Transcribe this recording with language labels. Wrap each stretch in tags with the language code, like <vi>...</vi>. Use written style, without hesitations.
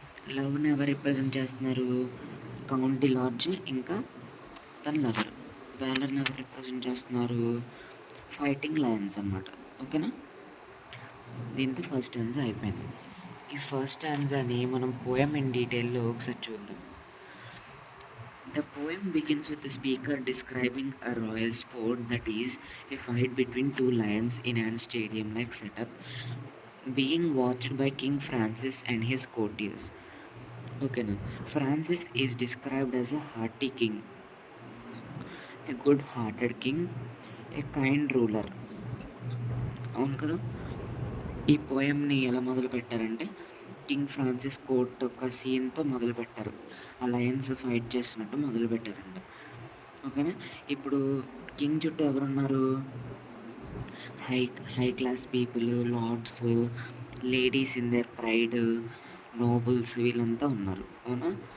<te>లవ్ని ఎవరు రిప్రజెంట్ చేస్తున్నారు? కౌంట్ డి లార్జ్ ఇంకా తన లవర్. వ్యాలర్ని ఎవరు రిప్రజెంట్ చేస్తున్నారు? ఫైటింగ్ లయన్స్ అనమాట. ఓకేనా? దీంతో ఫస్ట్ స్టాంజా అయిపోయింది. ఈ ఫస్ట్ స్టాంజాని మనం పోయం ఇన్ డీటెయిల్లో ఒకసారి చూద్దాం.</te> <en>The poem begins with the speaker describing a royal sport, that is, a fight between two lions in a stadium-like setup, being watched by King Francis and his courtiers. Okay, now Francis is described as a hearty king, a good-hearted king, a kind ruler.</en> <te>అవును కదా? ఈ పోయంని ఎలా మొదలు పెట్టారంటే, king Francis court ఒక సీన్తో మొదలుపెట్టారు. ఆ Lions fight చేస్తున్నట్టు మొదలుపెట్టారంట. ఓకేనా? ఇప్పుడు కింగ్ చుట్టూ ఎవరున్నారు?</te> <en>high high class people, lords, ladies in their pride, nobles</en> <te>వీళ్ళంతా ఉన్నారు. అవునా?</te>